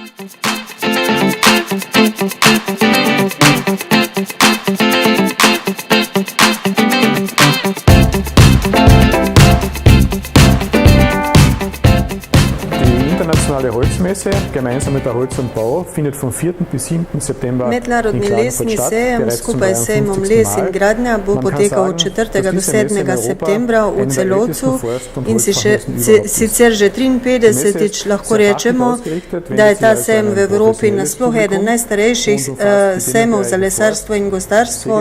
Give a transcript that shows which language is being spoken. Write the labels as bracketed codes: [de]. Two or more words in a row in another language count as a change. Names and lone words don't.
[de] Internationale Holzmesse, gemeinsam mit der Holz und Bau, findet vom 4. bis 7. September [sl] Mednarodni lesni sejem skupaj s sejmom Les in gradnja bo potekal od 4. do 7. septembra v Celovcu in sicer že 53. lahko rečemo, da je ta sejem v Evropi nasploh eden najstarejših sejmov za lesarstvo in gozdarstvo.